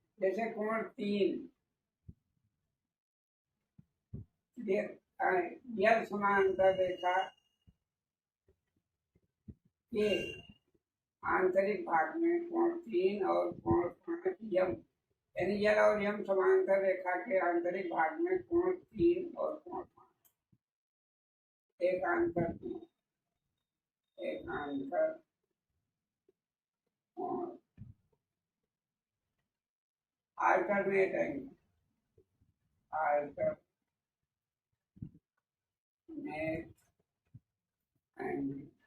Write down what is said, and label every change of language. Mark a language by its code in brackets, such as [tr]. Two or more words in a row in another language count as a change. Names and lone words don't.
[hi] जैसे कोण 3 यह समांतर रेखा के आंतरिक भाग में कोण 3 और कोण 5 यम, यानी यल और यम समांतर रेखा के आंतरिक भाग में कोण 3 और कोण 5 एकांतर कोण। एकांतर कोण [en] alternate angle. alternate angle.